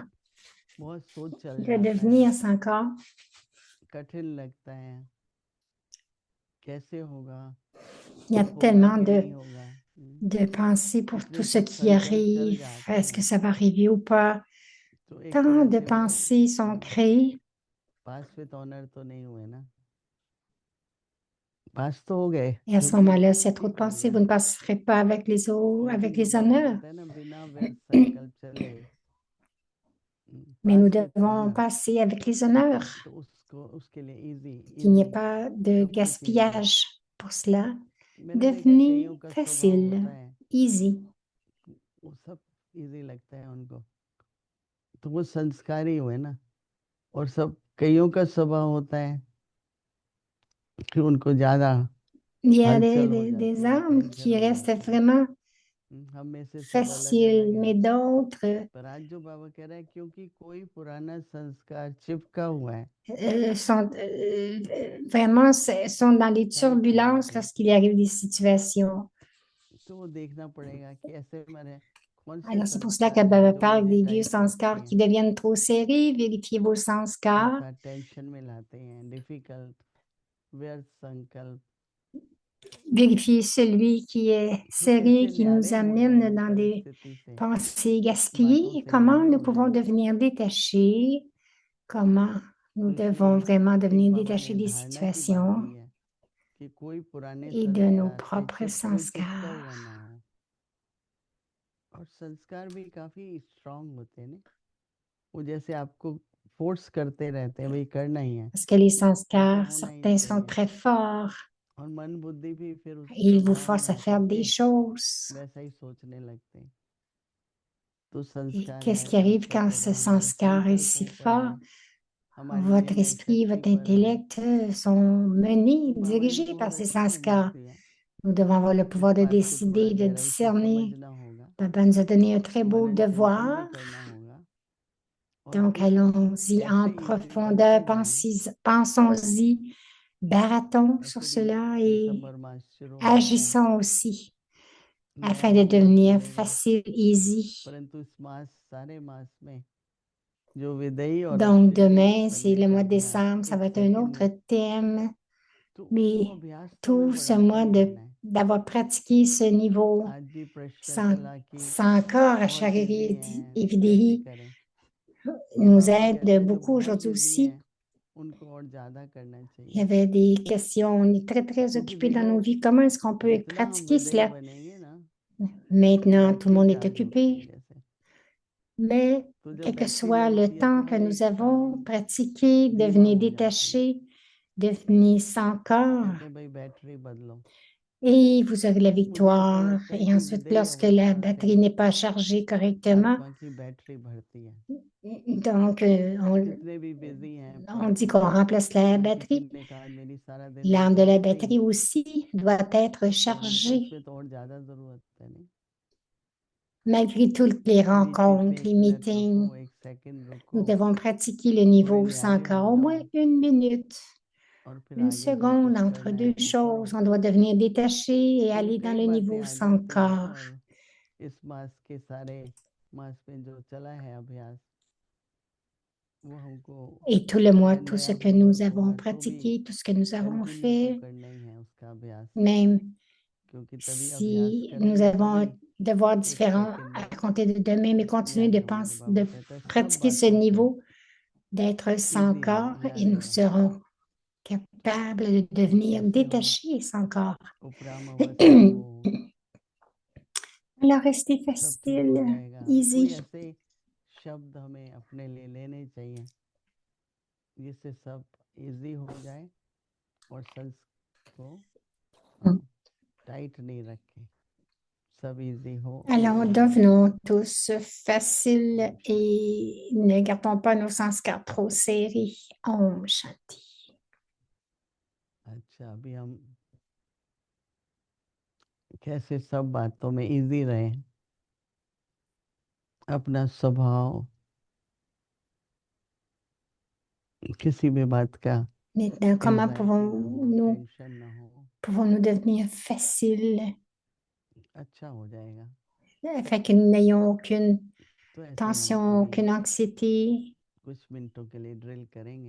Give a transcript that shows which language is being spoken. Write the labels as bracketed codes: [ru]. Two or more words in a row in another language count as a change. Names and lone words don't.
[hi] बहुत सोच चल [fr] de [hi] जाता है, [fr] devenir sans corps. [hi] कठिन लगता है, कैसे होगा, [fr] Il y a [hi] होगा [fr] tellement [hi] कि नहीं होगा, [fr] de pensées pour [hi] इतने [fr] tout ce [hi] सब [fr] qui [hi] संकल्प चल [fr] arrive. [hi] जाते [fr] Est-ce que [hi] हैं। [fr] ça va arriver ou pas? [hi] तो एक [fr] Tant [hi] तरह [fr] de [hi] से वो [fr] pensées sont créées. [en] pass with honour [hi] तो नहीं हुए ना, पास तो हो गए [fr] Et à ce [hi] क्योंकि [fr] moment-là, [hi] इतना [fr] s'il y a [hi] कुछ [fr] trop [hi] ही [fr] de [hi] कर [fr] pensées, [hi] लिया। [fr] vous ne passerez pas avec les autres, avec [hi] लेकिन जो [fr] les [hi] बाबा [fr] honneurs. [hi] कहता है ना बिना व्यर्थ संकल्प चले, [fr] Mais nous [en] pass with [fr] devons [en] ऑनर, [fr] passer avec les honneurs, [hi] तो उसको उसके लिए इजी [fr] qu'il n'y ait [hi] इजी [fr] pas de [hi] सब कुछ इजी है। [fr] gaspillage pour cela. [hi] मैंने देखा है [fr] Devenez [hi] कईयों का स्वभाव [fr] facile, [hi] होता है, [fr] easy. [hi] वो सब इजी लगता है उनको, तो वो संस्कारी हुए ना। और सब कईयों का स्वभाव होता है कि उनको ज्यादा [fr] Il y a [hi] हलचल हो जाती [fr] des [hi] है, [fr] âmes [hi] टेंशन [fr] qui [hi] हो [fr] restent [hi] जाती है। [fr] vraiment [hi] हम में से सब अलग अलग [fr] faciles, [hi] हैं। [fr] mais d'autres [hi] पर आज जो बाबा कह रहे हैं क्योंकि कोई पुराना संस्कार चिपका हुआ है, [fr] sont vraiment sont dans les [hi] टाइट होने [fr] turbulences [hi] पे, [fr] lorsqu'il arrive des situations. [hi] तो वो देखना पड़ेगा कि ऐसे मैंने कौन से [fr] Alors, c'est pour cela que [hi] संस्कार हैं [fr] Baba [hi] जो [fr] parle [hi] मुझे [fr] des vieux [hi] टाइट रखते [fr] sanskars qui [hi] हैं, [fr] deviennent trop serrés. Vérifiez vos sanskars. [hi] अर्थात टेंशन में लाते हैं, डिफिकल्ट व्यर्थ संकल्प। [fr] Vérifiez celui qui est [hi] तो [fr] serré, [hi] कैसे [fr] qui nous [hi] न्यारे हो [fr] amène [hi] जाएं [fr] dans des [hi] परिस्थिति से, [fr] pensées [hi] बातों [fr] gaspillées. [hi] से [fr] Comment [hi] न्यारे [fr] nous [hi] हो [fr] pouvons [hi] जाएं। [fr] devenir détachés? Comment [hi] तो [fr] nous devons [hi] इसलिए [fr] vraiment [hi] एक [fr] devenir [hi] बाबा ने [fr] détachés des [hi] धारणा की बात [fr] situations [hi] दी है कि कोई पुराने [fr] et de nos [hi] संस्कार से [fr] propres [hi] जो चिपका हुआ [fr] sanskars? [hi] ना हो। और संस्कार भी काफी स्ट्रांग होते हैं ना, वो जैसे आपको फोर्स करते रहते हैं, भाई करना ही है, [fr] Parce que les [hi] ऐसा [fr] sanskars, [hi] होना ही [fr] certains sont [hi] चाहिए। [fr] très forts [hi] और मन बुद्धि भी फिर उस [fr] et ils vous [hi] प्रभाव में [fr] forcent à [hi] आकर [fr] faire [hi] के [fr] des choses. [hi] वैसा ही सोचने लगते हैं। तो [fr] Et [hi] संस्कार [fr] qu'est-ce [hi] है [fr] qui [hi] तो [fr] arrive [hi] उसका [fr] quand ce [hi] प्रभाव हमारे [fr] sanskar est si [hi] संकल्पों पर [fr] fort? [hi] है, हमारी [fr] Votre [hi] निर्णय [fr] esprit, [hi] शक्ति [fr] votre [hi] पर है। [fr] intellect sont menés, [hi] तो बाबा ने [fr] dirigés [hi] तो [fr] par [hi] बहुत [fr] ces [hi] अच्छा उपदेश [fr] sanskars. [hi] दिया, [fr] Nous devons avoir le [hi] इस [fr] pouvoir de [hi] बात को थोड़ा [fr] décider, de [hi] गहराई से [fr] discerner. [hi] समझना होगा, [fr] Papa nous a donné un très beau [hi] मनन चिंतन भी [fr] devoir. [hi] करना होगा, और [fr] Donc, [hi] फिर [fr] allons-y en [hi] कैसे इजी [fr] profondeur, [hi] बनते जाएं। [fr] pensons-y, baratons sur [hi] एक्चुअली [fr] cela et [hi] दिसंबर मास शुरू हो रहा है, [fr] agissons aussi afin [hi] नया [fr] de [hi] होमवर्क [fr] devenir [hi] मिलेगा, [fr] facile, easy. [hi] परंतु इस मास सारे मास में जो विदेही और [fr] Donc, [hi] अक्षरी [fr] demain, c'est [hi] बनने [fr] le [hi] का [fr] mois de [hi] अभ्यास [fr] décembre, ça [hi] एक [fr] va être un [hi] सेकंड [fr] autre [hi] में, [fr] thème, [hi] तो वो [fr] mais [hi] अभ्यास तो हमें [fr] tout ce [hi] बढ़ाते [fr] mois [hi] ही रहना है। [fr] d'avoir pratiqué ce niveau [hi] आज भी प्रश्न [fr] sans, [hi] चला कि [fr] sans corps à [hi] बहुत बिजी [fr] Chariri [hi] हैं, [fr] et [hi] कैसे [fr] Vidéhi [hi] करें। तो [fr] nous [hi] बाबा [fr] aide [hi] कहते हैं जो [fr] beaucoup [hi] बहुत [fr] aujourd'hui [hi] बिजी [fr] aussi. [hi] हैं उनको और ज्यादा करना [fr] Il y [hi] चाहिए, [fr] avait des questions, on est très, très [hi] क्योंकि [fr] occupés dans [hi] देखो [fr] nos vies. Comment est-ce qu'on peut [hi] जितना हम [fr] pratiquer [hi] विदेही [fr] cela? [hi] बनेंगे ना, [fr] Maintenant, tout le [hi] बैटरी [fr] monde est [hi] चार्ज होती है [fr] occupé, [hi] जैसे, [fr] mais [hi] तो जब [fr] quel que [hi] बैटरी [fr] soit le [hi] बनती है तो [fr] temps que [hi] हम [fr] nous [hi] एक साथ [fr] avons pratiqué, [hi] धीमा [fr] devenez [hi] हो जाते हैं। [fr] détachés, devenez sans corps, [hi] कहते हैं भाई बैटरी बदलो। [fr] et vous aurez la [hi] मुझे ऐसा [fr] victoire. [hi] लगता है [fr] Et [hi] कि [fr] ensuite, [hi] विदेही [fr] lorsque la [hi] अवस्था से [fr] batterie n'est pas chargée correctement, [hi] आत्मा की बैटरी बढ़ती है। [fr] donc [hi] जितने भी बिजी हैं, [fr] on [hi] पर [fr] dit qu'on remplace la [hi] किसी [fr] batterie. [hi] ने कहा मेरी सारा दिन [fr] L'arme de [hi] मीटिंग [fr] la [hi] में गई, [fr] batterie aussi doit être [hi] परंतु [fr] chargée. [hi] उसमें तो और ज्यादा जरूरत है नहीं, [fr] Malgré toutes les [hi] बीच बीच में [fr] rencontres, [hi] एक [fr] les [hi] मिनट [fr] meetings, [hi] रुको, एक सेकंड [fr] nous [hi] रुको, [fr] devons pratiquer le [hi] थोड़े [fr] niveau sans [hi] न्यारे हो [fr] corps au [hi] जाओ, [fr] moins 1 minute. [hi] और फिर [fr] Une [hi] आगे जो कुछ [fr] seconde entre [hi] करना है [fr] deux [hi] वो [fr] choses. [hi] करो। [fr] On doit devenir détaché et [hi] फिर [fr] aller dans [hi] कई [fr] le [hi] बातें [fr] niveau [hi] आ [fr] sans [hi] जाती हैं [fr] corps. [hi] और इस मास के सारे मास में जो चला है अभ्यास वो हमको [fr] Et tout le mois, [hi] चाहे [fr] tout ce [hi] नया [fr] que [hi] भी [fr] nous [hi] वर्क [fr] avons [hi] होगा तो भी [fr] pratiqué, tout ce que nous avons [hi] कंटिन्यू तो [fr] fait, [hi] करना ही है उसका अभ्यास, [fr] même [hi] क्योंकि तभी अभ्यास [fr] si nous [hi] करेंगे तभी [fr] avons devoirs [hi] एक [fr] différents [hi] सेकंड [fr] à [hi] में [fr] compter de demain, mais continuer [hi] याद [fr] de [hi] होंगे। [fr] penser, [hi] बाबा [fr] de [hi] कहता है सब [fr] pratiquer ce [hi] बातों से [fr] niveau d'être sans [hi] इजीली [fr] corps et [hi] याद [fr] nous [hi] होगा। [fr] serons capables de devenir [hi] कैसे हो [fr] détachés et sans corps. [hi] उपराम अवस्था हो, [fr] Alors, restez [hi] सब ठीक हो [fr] facile, [hi] जाएगा। कोई [fr] easy. [hi] ऐसे शब्द हमें अपने लिए लेने चाहिए जिससे सब इजी हो जाए और सेल्स को टाइट नहीं रखे, सब इजी हो। [fr] Alors, devenons tous faciles et ne gardons pas nos sens trop serrés. [hi] ओम शांति. अच्छा, अभी हम कैसे सब बातों में इजी रहे, अपना स्वभाव किसी भी बात का [fr] Maintenant, comment [hi] एंजाइटी ना हो, टेंशन ना हो, [fr] pouvons-nous devenir faciles [hi] अच्छा हो जाएगा। [fr] afin que nous n'ayons aucune [hi] तो ऐसे हम [fr] tension, [hi] अभी [fr] aucune anxiété? [hi] कुछ मिनटों के लिए ड्रिल करेंगे।